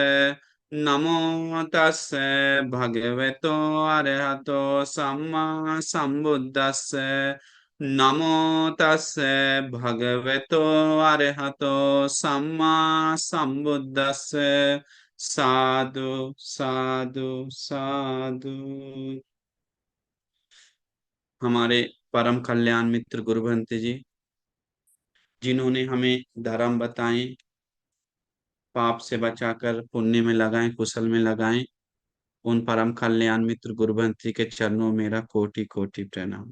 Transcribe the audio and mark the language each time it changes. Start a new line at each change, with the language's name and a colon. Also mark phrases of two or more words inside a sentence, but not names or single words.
Pali: नमो तस्से भगवतो अरहतो सम्मा संबुद्दस्से। नमो तस्से भगवतो अरहतो सम्मा संबुद्दस्से। साधु साधु साधु।
Hindi: हमारे परम कल्याण मित्र गुरु भंते जी, जिन्होंने हमें धर्म बताए, पाप से बचाकर पुण्य में लगाएं, कुशल में लगाएं, उन परम कल्याण मित्र गुरु भंते के चरणों में मेरा कोटि कोटि प्रणाम।